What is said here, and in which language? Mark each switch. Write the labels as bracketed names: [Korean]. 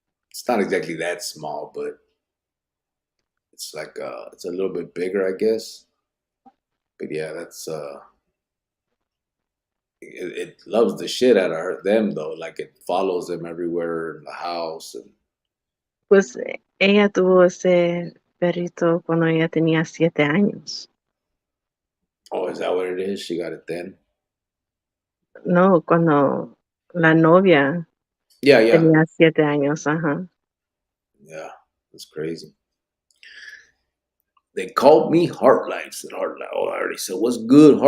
[English] It's not exactly that small, but it's like it's a little bit bigger, I guess. But yeah, that's it loves the shit out of them though. Like it follows them everywhere in the house. And [Spanish] pues ella tuvo ese perrito cuando ella tenía 7 años. [English] oh, is that what it is? She got it then. [Spanish] No, cuando la novia [English] Yeah, yeah, [Spanish] tenía 7 años, ajá. [English] yeah. That's crazy. They called me Heart Life. Said Heart Life. Oh, I already said what's good.